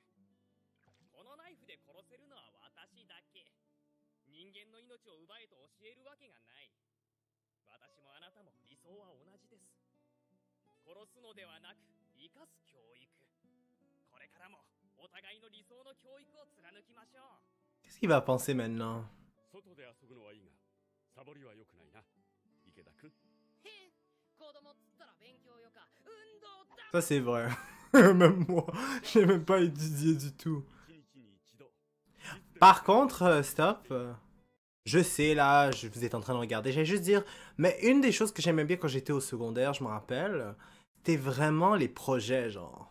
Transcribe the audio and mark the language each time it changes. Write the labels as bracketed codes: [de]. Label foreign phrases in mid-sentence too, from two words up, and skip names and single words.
[ja] このナイフで殺せるのは私だけ。人間の命を奪えと教えるわけがない。私もあなたも理想は同じです。殺すのではなく生かす教育。これからもお互いの理想の教育を貫きましょう。 [fr] Qu'est-ce qu'il va penser maintenant? [ja] 外で遊ぶのはいいが、サボりは良くないな、池田君。 [fr] Ça c'est vrai. Même moi, j'ai même pas étudié du tout. Par contre, stop. Je sais là, vous êtes en train de regarder. J'allais juste dire, mais une des choses que j'aimais bien quand j'étais au secondaire, je me rappelle, c'était vraiment les projets, genre.